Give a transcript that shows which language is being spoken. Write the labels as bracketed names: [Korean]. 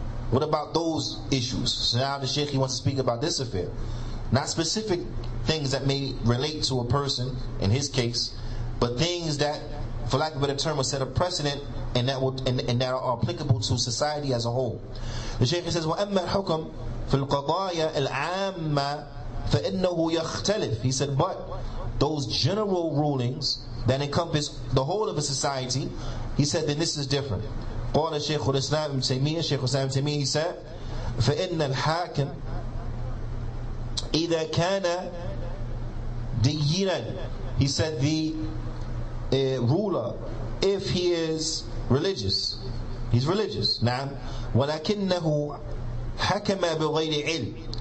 [English] What about those issues? So now the Shaykh, he wants to speak about this affair. Not specific things that may relate to a person, in his case, but things that, for lack of a better term, will set a precedent and that are applicable to society as a whole. The Shaykh says, [Arabic] وَأَمَّا الْحُكْمُ فِي الْقَضَايَا الْعَامَّةِ فَإِنَّهُ يَخْتَلِفُ. [English] He said, but those general rulings that encompass the whole of a society, he said, then this is different. [Arabic] قال الشيخ الإسلام ابن تيمية, [English] Shaykh Islam ibn Taymiyyah, he said, [Arabic] فَإِنَّ الْحَاكِمُ إِذَا كَانَ دِيِّنًا. [English] He said, the ruler, if he is religious, he's religious. [Arabic] Now, وَلَكِنَّهُ حَكَمَ بِغَيْرِ عِلْمٍ.